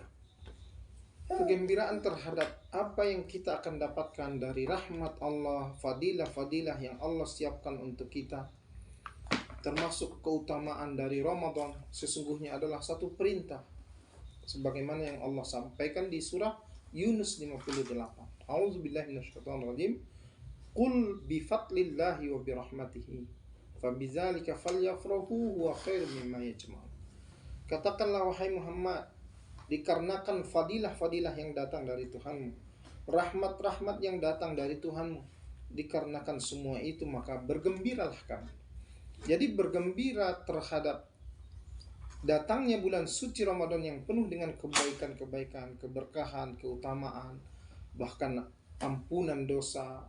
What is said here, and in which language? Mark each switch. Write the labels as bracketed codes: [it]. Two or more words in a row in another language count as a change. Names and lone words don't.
[id] Kegembiraan terhadap apa yang kita akan dapatkan dari rahmat Allah, fadilah-fadilah yang Allah siapkan untuk kita. Termasuk keutamaan dari Ramadan sesungguhnya adalah satu perintah, sebagaimana yang Allah sampaikan di surah Yunus 58. [ar] أعوذ بالله من الشيطان الرجيم. قل بفضل الله وبرحمته فبذلك فليفرحوا هو خير مما يجمعون. [id] Katakanlah wahai Muhammad, dikarenakan fadilah-fadilah yang datang dari Tuhanmu, rahmat-rahmat yang datang dari Tuhanmu, dikarenakan semua itu maka bergembiralah kamu. Jadi bergembira terhadap datangnya bulan suci Ramadan yang penuh dengan kebaikan-kebaikan, keberkahan, keutamaan, bahkan ampunan dosa.